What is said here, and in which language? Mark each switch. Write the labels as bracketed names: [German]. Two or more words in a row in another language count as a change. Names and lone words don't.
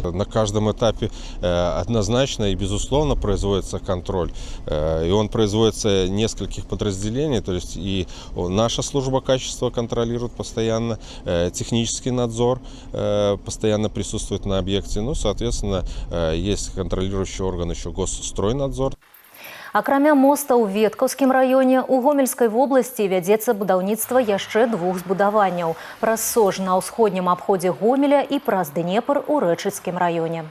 [Russian] На каждом этапе однозначно и безусловно производится контроль. И он производится нескольких подразделений. То есть и наша служба качества контролирует постоянно, технический надзор постоянно присутствует на объекте. Соответственно, есть контролирующий орган еще Госстройнадзор. [Belarusian] Акрамя моста ў Веткаўскім раёне, у Гомельскай вобласці вядзецца будаўніцтва яшчэ 2 збудаванняў. Праз Сож на ўсходнім абходзе Гомеля і праз Днепр у Рэчыцкім раёне.